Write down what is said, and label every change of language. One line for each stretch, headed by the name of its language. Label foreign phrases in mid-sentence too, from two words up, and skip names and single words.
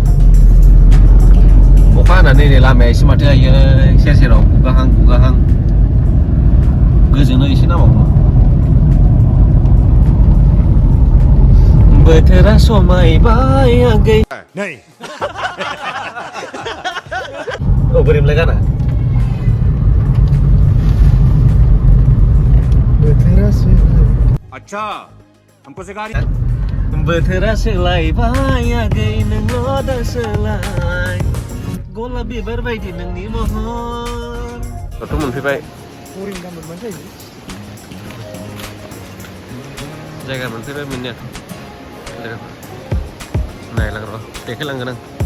Bodo: अखा हानानै नै लामाया एसे माथो जायो सेर सेराव गुगाहां गोजोनो एसे नामावनो बोथोरा समायबाय आगै नै बोरैमोनलाय गाना
Hindi: अच्छा हमको सिखा
Bodo: बोथोरा सोलायबाय आगै नोंल' दा सोलाय गलाब बिबार बायदि नोंनि महर दाथ' मोनफैबाय जायगा मोनफैबाय मोननाया नायलां र' देखायलांगोन आं